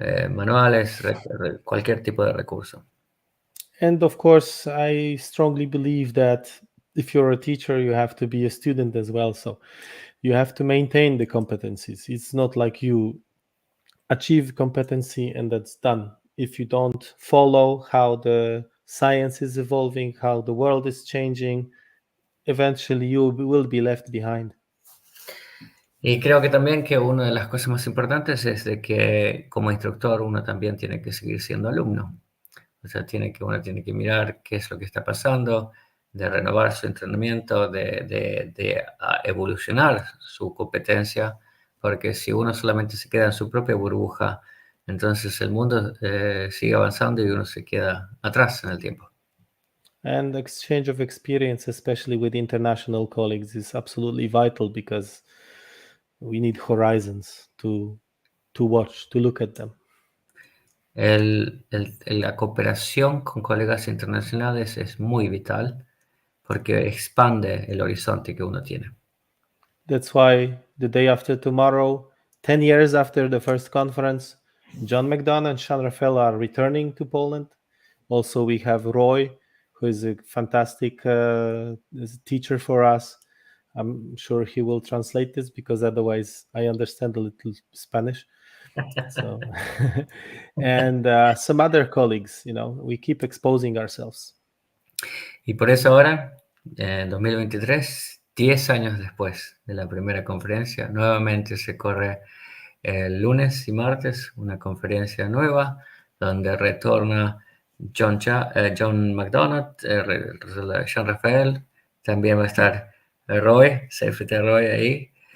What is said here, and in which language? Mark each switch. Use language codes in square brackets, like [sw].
[es] Manuales, cualquier tipo de recurso. [en] And of course, I strongly believe that if you're a teacher, you have to be a student as well. So you have to maintain the competencies. It's not like you achieve competency and that's done. If you don't follow how the science is evolving, how the world is changing, eventually you will be left behind. [es] Y creo que también que una de las cosas más importantes es de que como instructor uno también tiene que seguir siendo alumno. O sea, uno tiene que mirar qué es lo que está pasando, de renovar su entrenamiento, de evolucionar su competencia, porque si uno solamente se queda en su propia burbuja, entonces el mundo sigue avanzando y uno se queda atrás en el tiempo. [en] And exchange of experience, especially with international colleagues, is absolutely vital because we need horizons to watch, to look at them. [es] La cooperación con colegas internacionales es muy vital porque expande el horizonte que uno tiene. [en] That's why the day after tomorrow, 10 years after the first conference, John McDonough and Sean Raphael are returning to Poland. Also, we have Roy, who is a fantastic teacher for us. I'm sure he will translate this because otherwise I understand a little Spanish. So, and some other colleagues, we keep exposing ourselves. [es] Y por eso ahora, en 2023, 10 años después de la primera conferencia, nuevamente se corre el lunes y martes una conferencia nueva donde retorna John McDonough, Sean Rafael, también va a estar Roy, CFT Roy ahí.